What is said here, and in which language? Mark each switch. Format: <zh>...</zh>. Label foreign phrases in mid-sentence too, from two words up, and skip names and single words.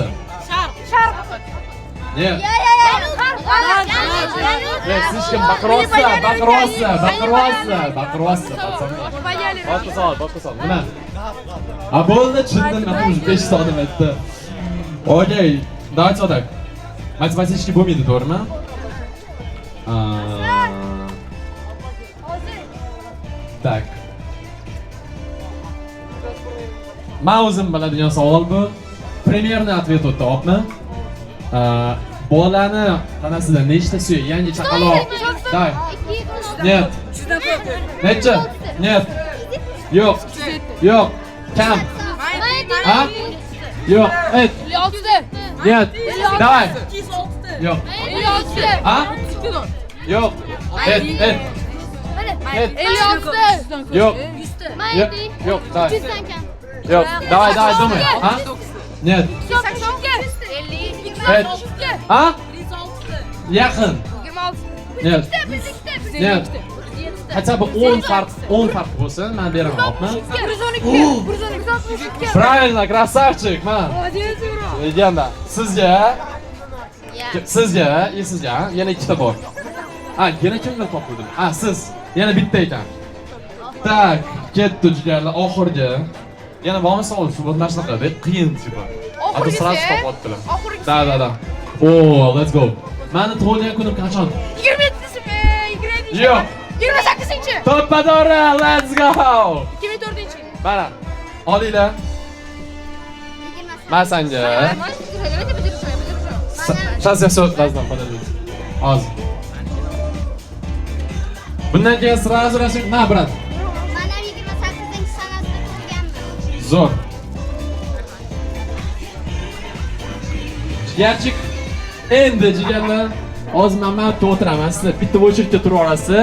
<uz>Sharq. Ne? Siz kim baqiryapsiz? Boshqa savol. Nima? Bo'ldi, tushundim. Men уже 5 soat o'tdi. Okey,</uz> <ru>давайте вот так.</ru> <uz>Matematika bo'lmaydi, to'g'rimi? Tak. Men o'zim biladigan savol bu.</uz> <ru>Примерный ответ</ru> <uz>o'tdi, xo'pmi? Bolani tanasida nechta suyak, yangi chaqaloq?</uz> <ru>Давай. Нет. Necha? Нет.</ru> <uz>Yo'q. Kam. Ha? Yo'q. Et. 56.</uz> <ru>Нет. Давай.</ru> <uz>Yo'q. 56. Ha? Yo'q. Et. 56. Yo'q. Yo'q. Давай. Yo'q.</uz> <ru>Давай, думай. Ha? Нет. 82.</ru> <uz>Et. Ha? Yaqin. 26.</uz> <ru>Нет. Нет. Хотя бы</ru> <uz>10 farq bo'lsa, men beraman, xo'pmi? 112.</uz> <ru>Правильно, красавчик, man. Молодец, Юра.</ru> <uz>Legenda. Sizga yana ikkita bor. Yana kimdir topdim? Siz. Yana bitta ekan. Tak, ketdi jigarlar oxirgi. Yana bormi savol? Shu bo'lmasa shunaqa, qiyin tipa. Ado sразу topotdilar. Da.</uz> <en>Let's go.</en> <uz>Meni tug'ilgan kunim qachon? 27-simi? 27. Yo'q. 28-chi. To'ppadori,</uz> <en>let's go.</en> <uz>2004-chi. Mana. Olinglar. Men senga.</uz> <ru>Давайте подержу. Сейчас я все раздам, подождите.</ru> <uz>Hozir. Bundan keyin sразу rasm. Na, brat. Mana 28-sanasida tug'ilganman. Zo'r. Jigarchik. Endi jigarlar, hozir men o'tiraman, sizlar bitta o'chirga turib olasiz.</uz>